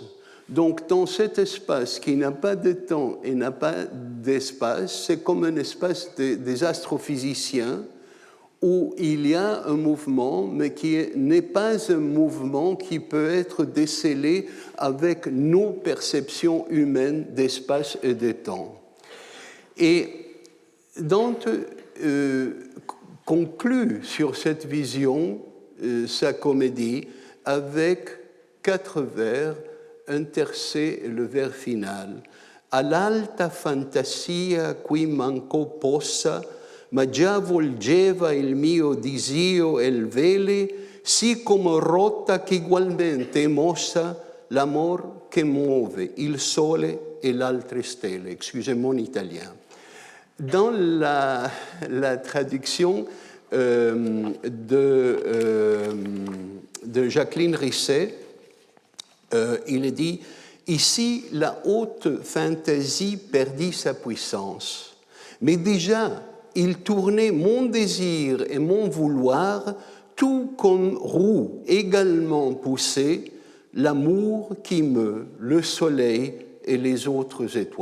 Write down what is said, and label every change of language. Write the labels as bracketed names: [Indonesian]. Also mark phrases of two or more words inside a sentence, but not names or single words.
[French] Donc, dans cet espace qui n'a pas de temps et n'a pas d'espace, c'est comme un espace des astrophysiciens où il y a un mouvement, mais qui n'est pas un mouvement qui peut être décelé avec nos perceptions humaines d'espace et de temps. Et Dante conclut sur cette vision sa comédie avec 4 vers, un tercet et le vers final. [Italian] All'alta fantasia qui manco possa, ma già volgeva il mio disio e il vele, sì come rotta che ugualmente è mossa l'amor che muove il sole e l'altre stelle. [French] Excusez-moi en italien. Dans la traduction de Jacqueline Risset, il est dit « Ici, la haute fantaisie perdit sa puissance, mais déjà, il tournait mon désir et mon vouloir, tout comme roue également poussée, l'amour qui meut le soleil et les autres étoiles.